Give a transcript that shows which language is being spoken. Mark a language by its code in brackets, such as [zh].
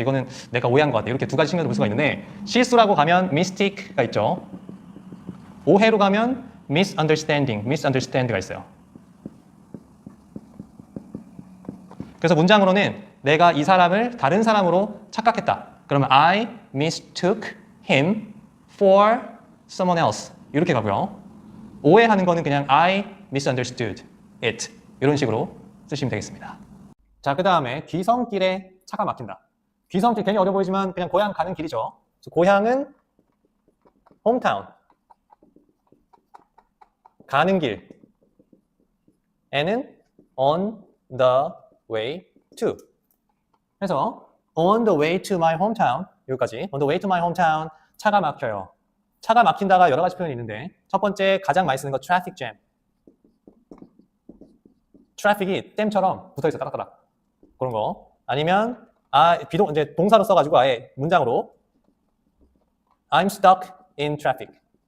[ko] 이거는 내가 오해한 것 같아. 이렇게 두 가지 측면으로 볼 수가 있는데 실수라고 가면 mistake가 있죠. 오해로 가면 misunderstanding가 있어요. 그래서 문장으로는 내가 이 사람을 다른 사람으로 착각했다. [en] 그러면 I mistook him for someone else. [ko] 이렇게 가고요. 오해하는 거는 그냥 [en] I misunderstood it. [ko] 이런 식으로 쓰시면 되겠습니다. 자, 그 다음에 귀성길에 차가 막힌다. 귀성길 괜히 어려 보이지만 그냥 고향 가는 길이죠. 고향은 hometown. 가는 길. N은 on the way to. [en] 그래서 on the way to my hometown [ko] 여기까지 [en] on the way to my hometown [ko] 차가 막혀요. 차가 막힌다가 여러 가지 표현이 있는데 첫 번째 가장 많이 쓰는 거 traffic jam. 트래픽이 댐처럼 붙어있어 따닥따닥 그런 거 아니면 비동 이제 동사로 써가지고 아예 문장으로 [en] I'm stuck in traffic.